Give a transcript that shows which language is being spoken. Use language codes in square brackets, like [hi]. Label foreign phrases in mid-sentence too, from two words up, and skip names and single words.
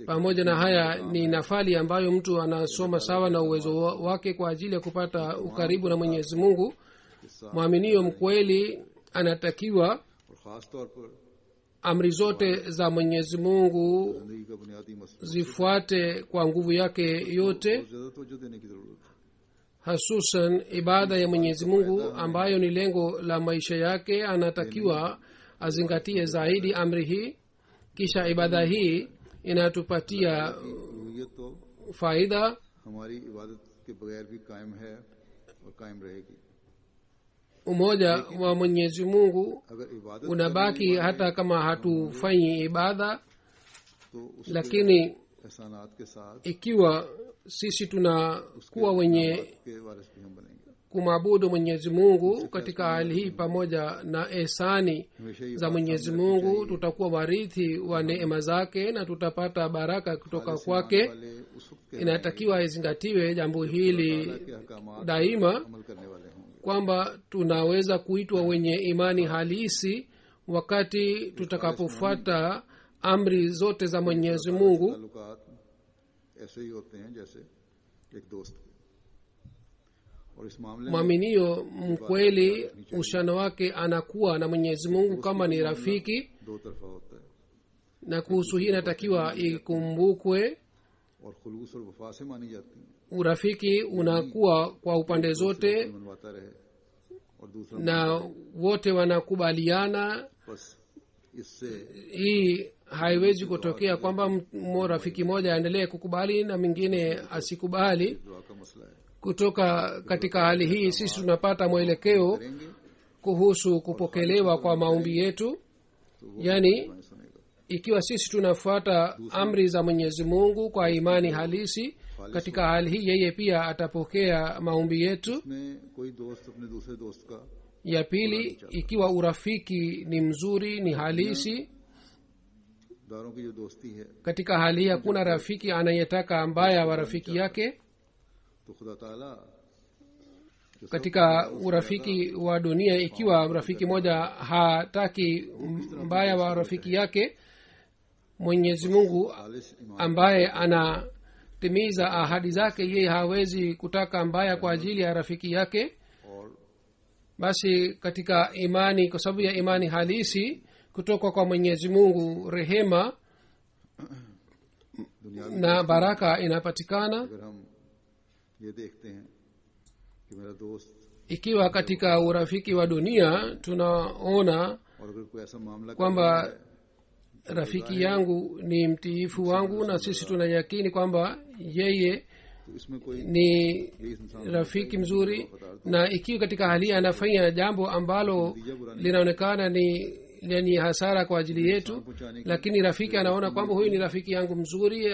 [sw] Pamoja na haya ni nafali ambayo mtu anasoma sawa na uwezo wake kwa ajili ya kupata ukaribu na Mwenyezi Mungu. [ur] हिस्सा [sw] Mwaminio mkweli anatakiwa [ur] اور خاص طور پر [sw] amri zote za Mwenyezi Mungu [ur] زندگی کا بنیادی مسئلہ [sw] zifuate kwa nguvu yake yote, [ur] اور زیادہ توجہ دینے کی ضرورت ہے. [sw] hasusan ibada ya Mwenyezi Mungu ambayo ni lengo la maisha yake. Anatakiwa azingatie zaidi amri hii, kisha ibada hii inatupatia [ur] روحیت تو [sw] faida. [ur] ہماری عبادت کے بغیر بھی قائم ہے اور قائم رہے گی. [sw] Umoja wa Mwenyezi Mungu [ur] اگر عبادت [sw] unabaki hata kama hatufanyi ibada, [ur] تو اس کے [sw] lakini [ur] احسانات کے ساتھ [sw] ikiwa sisi tunakuwa wenye [ur] کے وارث بھی ہم بنیں گے. [sw] kumwabudu Mwenyezi Mungu katika hali hii pamoja na ehsani [ur] ہمیشہ یہ [sw] za Mwenyezi Mungu, tutakuwa warithi wa neema zake na tutapata baraka kutoka kwake. [ur] والے اس وقت کے [sw] Inatakiwa izingatiwe jambo hili [ur] کے احکامات [sw] daima, [ur] عمل کرنے والے ہوں گے. [sw] kwamba tunaweza kuitwa wenye imani halisi wakati tutakapofuata amri zote za Mwenyezi Mungu. [ur] تعلقات ایسے ہی ہوتے ہیں جیسے ایک دوست کے. اور اس معاملے میں [sw] Mwaminio mkweli uhusiano wake anakuwa na Mwenyezi Mungu kama ni rafiki, [ur] دو طرفہ ہوتا ہے [sw] na kuhusu hii inatakiwa ikumbukwe. [ur] اور خلوص اور وفا سے مانی جاتی ہے. [sw] Urafiki unakuwa kwa upande zote [ur] منواتا رہے اور دوسرا [sw] na wote wanakubaliana. [ur] بس اس سے [sw] Hii haiwezi kutokea kwamba rafiki moja aendelee kukubali na mwingine asikubali. [ur] دعا کا مسئلہ ہے. [sw] kutoka katika hali hii sisi tunapata mwelekeo [ur] करेंगे [sw] kuhusu kupokelewa kwa maombi yetu yani [ur] میں سنے گا. [sw] ikiwa sisi tunafuata amri za mwenyezi mungu kwa imani halisi katika hali hii yeye pia atapokea maombi yetu [ur] اس میں کوئی دوست اپنے دوسرے دوست کا [sw] ya pili ikiwa urafiki ni mzuri ni halisi [ur] داروں کی جو دوستی ہے [sw] katika hali hii hakuna rafiki anayetaka mbaya wa rafiki yake [ur] تو خدا تعالیٰ [sw] katika urafiki wa dunia ikiwa rafiki moja hataki mbaya wa rafiki yake mwenyezi mungu [ur] خالص ایمان [sw] ambaye anatimiza ahadi zake yeye hawezi kutaka mbaya kwa ajili ya rafiki yake [ur] और [sw] basi katika imani kwa sababu ya imani halisi kutoka kwa mwenyezi mungu rehema [ur] دنیا میں [sw] na baraka inapatikana [ur] اگر ہم یہ دیکھتے ہیں کہ میرا دوست [sw] ikiwa katika urafiki wa dunia tunaona [ur] اور اگر کوئی ایسا معاملہ [sw] kwamba rafiki yangu ni mtiifu wangu na sisi tunayakini kwamba yeye [ur] تو اس میں کوئی [sw] ni [ur] بھی انسان [sw] rafiki mzuri na ikiwa katika hali hii anafanya jambo ambalo linaonekana ni lenye hasara kwa ajili yetu lakini rafiki anaona kwamba huyu ni rafiki yangu mzuri